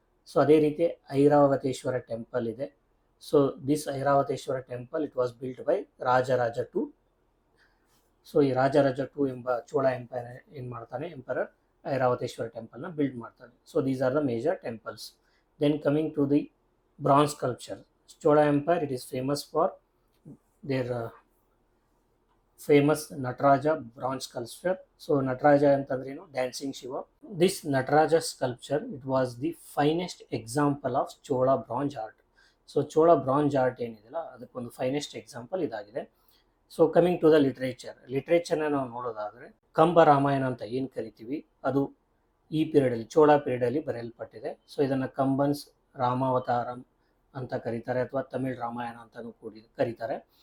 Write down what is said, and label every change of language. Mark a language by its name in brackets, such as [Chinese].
[Kannada] So ಅದೇ ರೀತಿ Airavateshwara temple ಇದೆ. [English] So this Airavateshwara temple it was built by Rajaraja two. [Kannada] So ಈ ರಾಜರಾಜ ಟು ಎಂಬ ಚೋಳ ಎಂಪೈರ್ ಏನು ಮಾಡ್ತಾನೆ, ಎಂಪರರ್ ಐರಾವತೇಶ್ವರ ಟೆಂಪಲ್ನ ಬಿಲ್ಡ್ ಮಾಡ್ತಾನೆ. [English] So these are the major temples. Then coming to the bronze sculpture. Chola Empire, it is famous for their famous Nataraja bronze sculpture. [Kannada] So Nataraja ಅಂತಂದ್ರೇನು, dancing Shiva. [English] This Nataraja sculpture, it was the finest example of Chola bronze art. [Kannada] So Chola bronze art ಏನಿದೆಯಲ್ಲ ಅದಕ್ಕೊಂದು finest example ಇದಾಗಿದೆ. So coming to the ಲಿಟ್ರೇಚರ್ನ ನಾವು ನೋಡೋದಾದರೆ, ಕಂಬ ರಾಮಾಯಣ ಅಂತ ಏನು ಕರಿತೀವಿ ಅದು ಈ ಪೀರಿಯಡಲ್ಲಿ, ಚೋಳ ಪೀರಿಯಡಲ್ಲಿ ಬರೆಯಲ್ಪಟ್ಟಿದೆ. ಸೊ ಇದನ್ನು ಕಂಬನ್ಸ್ ರಾಮಾವತಾರಂ ಅಂತ ಕರೀತಾರೆ, ಅಥವಾ ತಮಿಳ್ ರಾಮಾಯಣ ಅಂತಲೂ ಕರೀತಾರೆ.